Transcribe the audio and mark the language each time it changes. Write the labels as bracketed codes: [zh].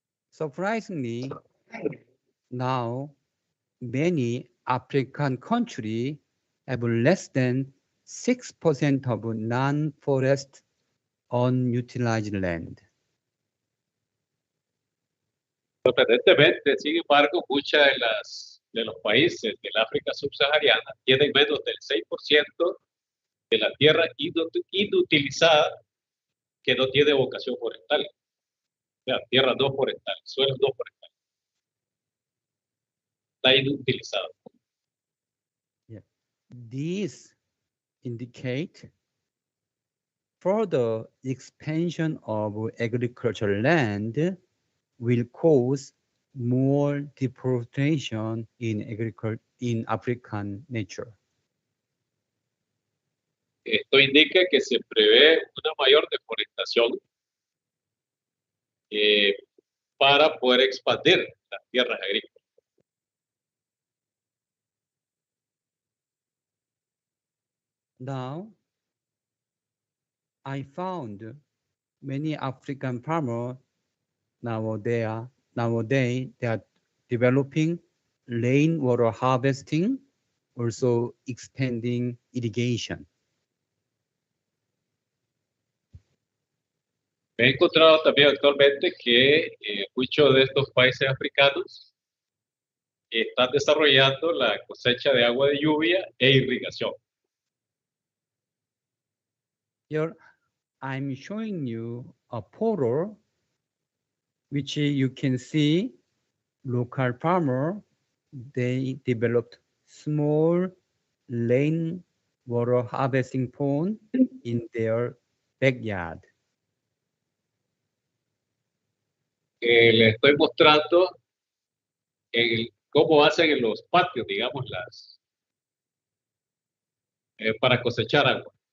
[en] Surprisingly, now many African countries have less than 6% of non-forest unutilized land. [es] Sorprendentemente, sin embargo, muchas de los países del África subsahariana tienen menos del 6% de la tierra inutilizada que no tiene vocación forestal. O sea, tierra no forestal, suelos no forestales. Está inutilizado. [en] Yeah. These indicate further expansion of agricultural land will cause more deforestation in African nature. [es] Esto indica que se prevé una mayor deforestación para poder expandir las tierras agrícolas. [en] Now, I found many African farmers nowadays they are developing rainwater harvesting, also expanding irrigation. [es] Me he encontrado también actualmente que muchos de estos países africanos están desarrollando la cosecha de agua de lluvia e irrigación. [en] Here, I'm showing you a photo which you can see local farmer, they developed small rainwater harvesting pond in their backyard. [es] Les estoy mostrando cómo hacen en los patios, digamos, para cosechar agua.